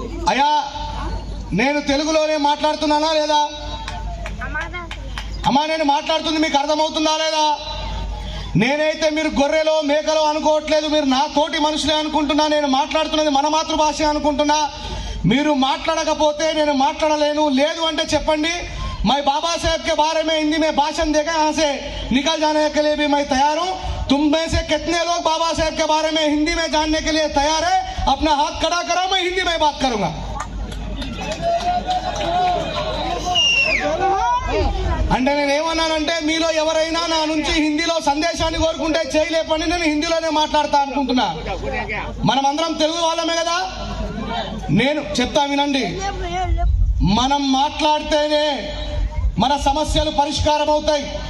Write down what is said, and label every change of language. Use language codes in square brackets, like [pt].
[te] అయ్యా నేను తెలుగులోనే మాట్లాడుతున్నానా లేదా? అమ్మా నేను మాట్లాడుతుంది మీకు అర్థమవుతుందా లేదా? నేనైతే మీరు గొర్రెలో మేకలో అనుకోవట్లేదు, మీరు నా తోటి మనుషులే అనుకుంటున్నా. నేను మాట్లాడుతున్నది మన మాతృభాష అనుకుంటున్నా. మీరు మాట్లాడకపోతే నేను మాట్లాడలేను. లేదు అంటే చెప్పండి. [hi] मैं बाबा साहब के बारे में हिंदी में भाषण देकर यहाँ से निकल जाने के लिए भी मैं तैयार हूँ. तुम में से कितने लोग बाबा साहब के बारे में हिंदी में जानने के लिए तैयार है? अपना हाथ खड़ा करो, मैं हिंदी में बात करूंगा. [te] అంటే నేను ఏమన్నానంటే మీలో ఎవరైనా నా నుంచి హిందీలో సందేశాన్ని కోరుకుంటే చేయలేపని నేను హిందీలోనే మాట్లాడతా అనుకుంటున్నా. మనం అందరం తెలుగు వాళ్ళమే కదా. నేను చెప్తా వినండి. మనం మాట్లాడితేనే మన సమస్యలు పరిష్కారం అవుతాయి.